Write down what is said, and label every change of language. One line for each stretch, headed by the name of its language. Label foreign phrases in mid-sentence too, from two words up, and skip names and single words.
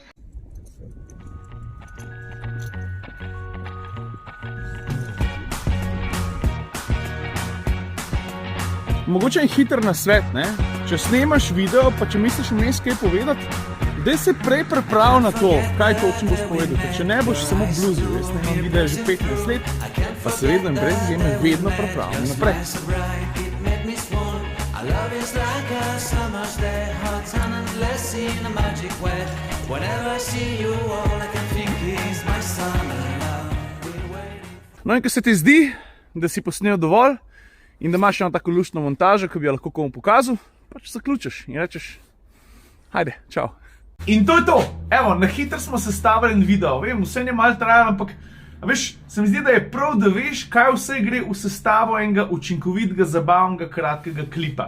Slovenian: Mogoče je hiter nasvet, ne? Če snemaš video, pa če misliš vmes kaj povedati, daj se prej priprav na to, kaj točno boš povedal. Ker če ne boš samo bluzil, jaz snemam video že 15 let, pa se vedno in brez izjeme vedno pripravljam naprej.
English: Love is like a summer's day, hot and endless in a magic way. Whenever I see you, all I can think is my summer love.
Slovenian: No in ko se ti zdi, da si posnel dovolj in da imaš eno tako luštno montažo, ki bi jo lahko komu pokazal, pač zaključiš in rečeš, ajde, čau. In to je to. Evo, na hitro smo sestavili en video. Vem, vse je malo trajalo, ampak veš, se mi zdi, da je prav, da veš, kaj vse gre v sestavo enega učinkovitega, zabavnega, kratkega klipa.